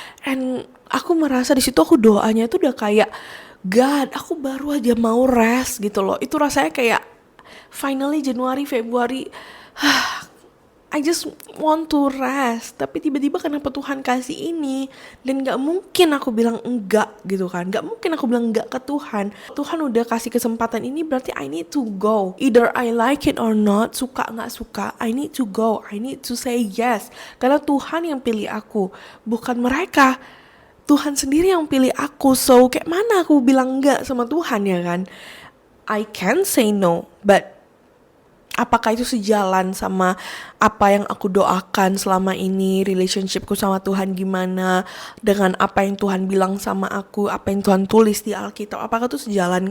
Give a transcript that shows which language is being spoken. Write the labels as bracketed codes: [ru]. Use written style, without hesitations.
[id] And aku merasa di situ aku doanya tuh udah kayak, God, aku baru aja mau rest gitu loh. Itu rasanya kayak finally Januari, Februari, [en] I just want to rest. [id] Tapi tiba-tiba kenapa Tuhan kasih ini? Dan gak mungkin aku bilang enggak gitu kan. Gak mungkin aku bilang enggak ke Tuhan. Tuhan udah kasih kesempatan ini, berarti [en] I need to go. Either I like it or not, [id] suka gak suka, [en] I need to go. I need to say yes. [id] Karena Tuhan yang pilih aku, bukan mereka. Tuhan sendiri yang pilih aku. So kayak mana aku bilang enggak sama Tuhan ya kan? [en] I can say no, but [id] apakah itu sejalan sama apa yang aku doakan selama ini, relationshipku sama Tuhan gimana, dengan apa yang Tuhan bilang sama aku, apa yang Tuhan tulis di Alkitab, apakah itu sejalan?